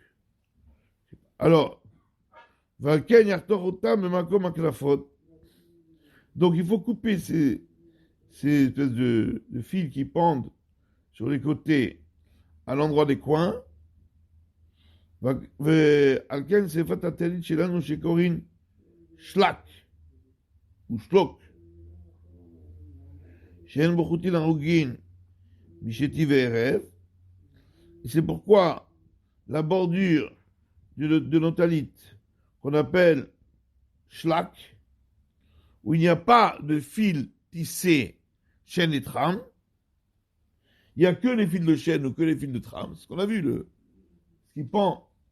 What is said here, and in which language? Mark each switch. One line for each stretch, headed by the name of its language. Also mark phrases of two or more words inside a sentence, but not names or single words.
French: Alors, donc il faut couper ces espèces de fils qui pendent sur les côtés à l'endroit des coins
Hebrew: ועל כן שפת הטלית שלנו שקוראים שלק,
French: ou שלוק,
Hebrew: שאין בו חוטין הרוגין משתי וערב,
French: et c'est pourquoi la bordure de nos talit, qu'on appelle shlak, où il n'y a pas de fil tissé chaîne et trame, il n'y a que les fils de chaîne ou que les fils de trame, c'est ce qu'on a vu, ce qui pend.